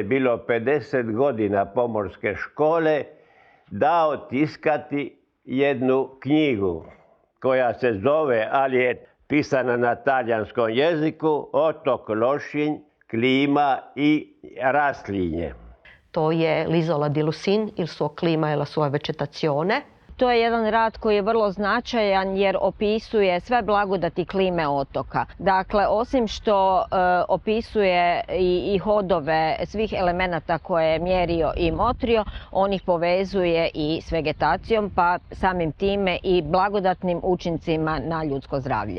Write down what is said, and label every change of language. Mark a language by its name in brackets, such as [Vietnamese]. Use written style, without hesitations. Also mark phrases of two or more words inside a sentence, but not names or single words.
[Croatian] bilo 50 godina pomorske škole, dao tiskati jednu knjigu koja se zove, ali je pisana na talijanskom jeziku, Otok Lošinj, klima i raslinje. To je L'isola di Lusin, il suo clima e la sua vegetazione. To je jedan rad koji je vrlo značajan jer opisuje sve blagodati klime otoka. Dakle, osim što opisuje i hodove svih elemenata koje je mjerio i motrio, on ih povezuje i s vegetacijom, pa samim time i blagodatnim učincima na ljudsko zdravlje.